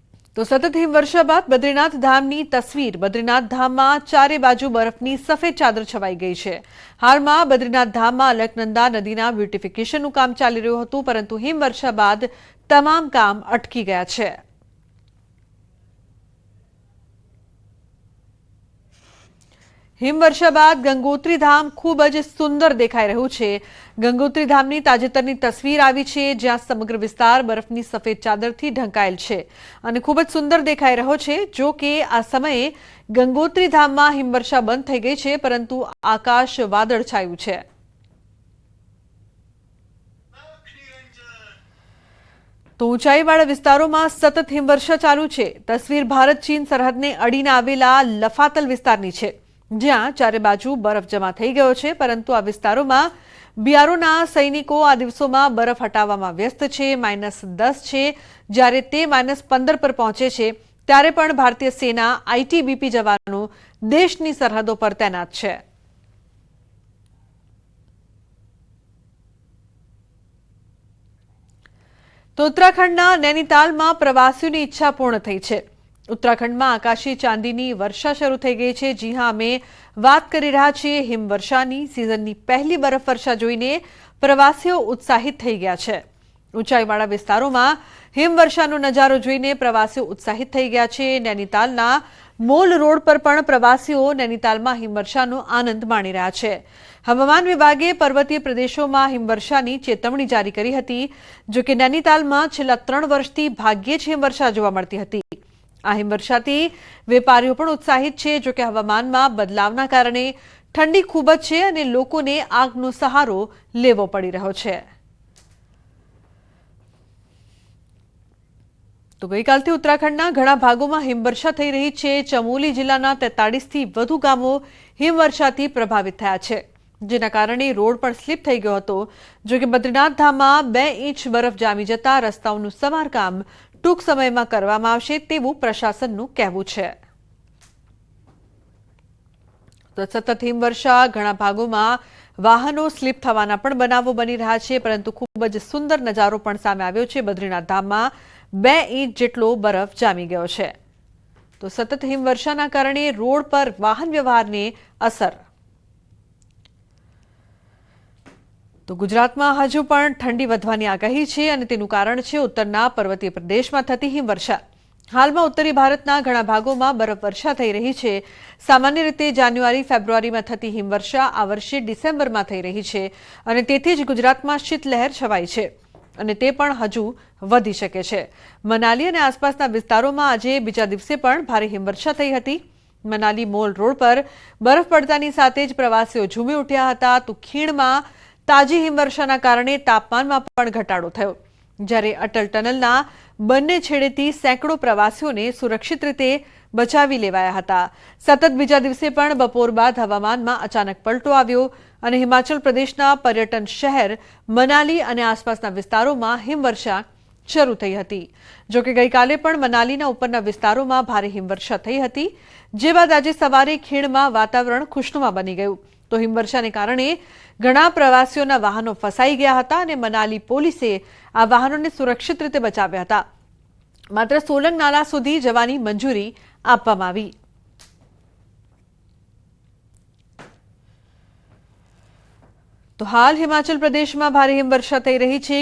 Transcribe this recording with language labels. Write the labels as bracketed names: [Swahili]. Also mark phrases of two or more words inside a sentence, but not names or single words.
[Gujarati] તો સતત હિમવર્ષા બાદ બદ્રીનાથ ધામની તસવીર બદ્રીનાથ ધામમાં ચારે બાજુ બરફની સફેદ ચાદર છવાઈ ગઈ છે। હાલમાં બદ્રીનાથ ધામમાં અલકનંદા નદીના બ્યુટિફિકેશનનું કામ ચાલી રહ્યું હતું, પરંતુ હિમવર્ષા બાદ તમામ કામ અટકી ગયા છે। હિમવર્ષા બાદ ગંગોત્રી ધામ ખૂબ જ સુંદર દેખાઈ રહ્યું છે। ગંગોત્રી ધામની તાજેતરની તસવીર આવી છે, જ્યાં સમગ્ર વિસ્તાર બરફની સફેદ ચાદરથી ઢંકાયેલ છે અને ખૂબ જ સુંદર દેખાઈ રહ્યો છે। જો કે આ સમયે ગંગોત્રી ધામમાં હિમવર્ષા બંધ થઈ ગઈ છે, પરંતુ આકાશ વાદળ છાયું છે। તો ઊંચાઈવાળા વિસ્તારોમાં સતત હિમવર્ષા ચાલુ છે। તસવીર ભારત ચીન સરહદને અડીને આવેલા લફાતલ વિસ્તારની છે, જ્યાં ચારે બાજુ બરફ જમા થઈ ગયો છે, પરંતુ આ વિસ્તારોમાં બીઆરઓના સૈનિકો આ દિવસોમાં બરફ હટાવવામાં વ્યસ્ત છે। -10 છે, જ્યારે તે -15 પર પહોંચે છે ત્યારે પણ ભારતીય સેના આઈટીબીપી જવાનો દેશની સરહદો પર તૈનાત છે। તો ઉત્તરાખંડના નૈનીતાલમાં પ્રવાસીઓની ઈચ્છા પૂર્ણ થઈ છે। ઉત્તરાખંડ મેં આકાશી ચાંદીની વર્ષા શરૂ થઈ ગઈ હૈ। જી હાં, અમે વાત કરી રહ્યા છીએ હિમવર્ષાની। સીઝનની પહેલી બરફ વર્ષા જોઈને પ્રવાસીઓ ઉત્સાહિત થઈ ગયા છે। ઊંચાઈવાળા વિસ્તારોમાં હિમવર્ષાનો નજારો જોઈને પ્રવાસીઓ ઉત્સાહિત થઈ ગયા છે। નૈનીતાલના મોલ રોડ પર પણ પ્રવાસીઓ નૈનીતાલમાં હિમવર્ષાનો આનંદ માણી રહ્યા છે। હવામાન વિભાગે પર્વતીય પ્રદેશોમાં હિમવર્ષાની ચેતવણી જારી કરી હતી। જો કે નૈનીતાલમાં છેલ્લા 3 વર્ષથી ભાગ્યે જ હિમવર્ષા જોવા મળતી હતી। આ હિમવર્ષાથી વેપારીઓ પણ ઉત્સાહિત છે। જો કે હવામાનમાં બદલાવના કારણે ઠંડી ખૂબ જ છે અને લોકોને આગનો સહારો લેવો પડી રહ્યો છે। તો ગઈકાલથી ઉત્તરાખંડના ઘણા ભાગોમાં હિમવર્ષા થઈ રહી છે। ચમોલી જિલ્લાના 43થી વધુ ગામો હિમવર્ષાથી પ્રભાવિત થયા છે, જેના કારણે રોડ પર સ્લીપ થઈ ગયો હતો। જો કે બદ્રીનાથ ધામમાં 2 ઇંચ બરફ જામી જતા રસ્તાઓનું સમારકામ ટૂંક સમય મેં કરવામાં આવશે તેવું પ્રશાસનનું કહેવું છે। તો સતત હિમવર્ષા ઘણા ભાગોમાં વાહનો સ્લીપ થવાના પણ બનાવો બની રહ્યા છે, પરંતુ ખૂબ જ સુંદર નજારો પણ સામે આવ્યો છે। બદ્રીનાથ ધામમાં 2 ઇંચ જેટલો બરફ જામી ગયો છે। તો સતત હિમવર્ષાના કારણે રોડ પર વાહન વ્યવહારને અસર। તો ગુજરાતમાં હજુ પણ ઠંડી વધવાની આગાહી છે અને તેનું કારણ છે ઉત્તરના પર્વતીય પ્રદેશમાં થતી હિમવર્ષા। હાલમાં ઉત્તરી ભારતના ઘણા ભાગોમાં બરફવર્ષા થઈ રહી છે। સામાન્ય રીતે જાન્યુઆરી ફેબ્રુઆરીમાં થતી હિમવર્ષા આ વર્ષે ડિસેમ્બરમાં થઈ રહી છે અને તેથી જ ગુજરાતમાં શીતલહેર છવાઈ છે અને તે પણ હજુ વધી શકે છે। મનાલી અને આસપાસના વિસ્તારોમાં આજે બીજા દિવસે પણ ભારે હિમવર્ષા થઈ હતી। મનાલી મોલ રોડ પર બરફ પડતાની સાથે જ પ્રવાસીઓ ઝૂમી ઉઠ્યા હતા। તો ખીણમાં તાજી હિમવર્ષાના કારણે તાપમાનમાં પણ ઘટાડો થયો, જ્યારે અટલ ટનલના બંને છેડેથી સેંકડો પ્રવાસીઓને સુરક્ષિત રીતે બચાવી લેવાયા હતા। સતત બીજા દિવસે પણ બપોર બાદ હવામાનમાં અચાનક પલટો આવ્યો અને હિમાચલ પ્રદેશના પર્યટન શહેર મનાલી અને આસપાસના વિસ્તારોમાં હિમવર્ષા શરૂ થઈ હતી। જો કે ગઈકાલે પણ મનાલીના ઉપરના વિસ્તારોમાં ભારે હિમવર્ષા થઈ હતી, જે બાદ આજે સવારે ખીણમાં વાતાવરણ ખુશનુમા બની ગયું। તો હિમવર્ષાને કારણે ઘણા પ્રવાસીઓના વાહનો ફસાઈ ગયા હતા અને મનાલી પોલીસે આ વાહનોને સુરક્ષિત રીતે બચાવ્યા હતા। માત્ર સોલંગ નાલા સુધી જવાની મંજૂરી આપવામાં આવી। તો હાલ હિમાચલ પ્રદેશ મેં ભારે હિમવર્ષા થઈ રહી છે।